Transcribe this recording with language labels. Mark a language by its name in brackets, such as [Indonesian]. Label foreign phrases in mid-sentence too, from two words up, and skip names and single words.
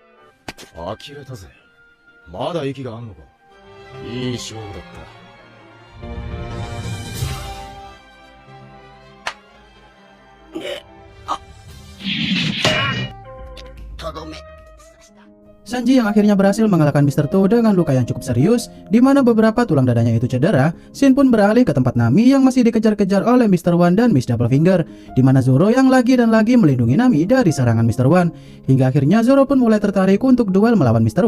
[Japanese] 呆れたぜ。まだ息があんのか。いい勝負だった。とどめ [Indonesian] Sanji yang akhirnya berhasil mengalahkan Mr. Tu dengan luka yang cukup serius, di mana beberapa tulang dadanya itu cedera. Shin pun beralih ke tempat Nami yang masih dikejar-kejar oleh Mr. One dan Miss Double Finger, di mana Zoro yang lagi dan lagi melindungi Nami dari serangan Mr. One. Hingga akhirnya Zoro pun mulai tertarik untuk duel melawan Mr.